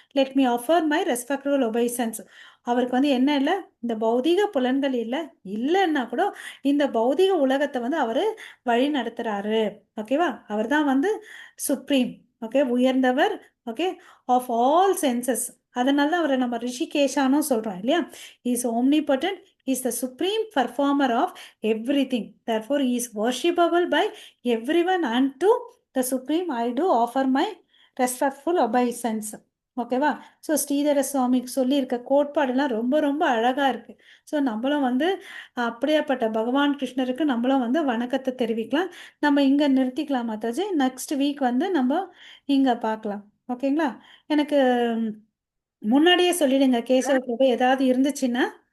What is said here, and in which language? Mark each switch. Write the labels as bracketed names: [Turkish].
[English] Let me offer my respectful obeisance. [Tamil] அவருக்கு வந்து என்ன இல்லை, இந்த பௌதிக புலன்கள் இல்லைன்னா கூட இந்த பௌதிக உலகத்தை வந்து அவர் வழி நடத்துறாரு. ஓகேவா. அவர் தான் வந்து சுப்ரீம். ஓகே. உயர்ந்தவர். ஓகே. [English] Of all senses. [Tamil] அதனால தான் அவரை நம்ம ரிஷிகேஷானும் சொல்றோம் இல்லையா. [English] Is omnipotent, is the supreme performer of everything. Therefore, he is worshipable by everyone, and to the supreme I do offer my respectful obeisance. [Tamil] ஓகேவா. ஸோ ஸ்ரீதர சுவாமிக்கு சொல்லியிருக்க கோட்பாடுலாம் ரொம்ப ரொம்ப அழகாக இருக்குது. ஸோ நம்மளும் வந்து அப்படியேப்பட்ட பகவான் கிருஷ்ணருக்கு நம்மளும் வந்து வணக்கத்தை தெரிவிக்கலாம். நம்ம இங்கே நிறுத்திக்கலாம் மாதாஜி. நெக்ஸ்ட் வீக் வந்து நம்ம இங்கே பார்க்கலாம். ஓகேங்களா. எனக்கு முன்னாடியே சொல்லிடுங்க கேசவ பிரபு ஏதாவது இருந்துச்சுன்னா.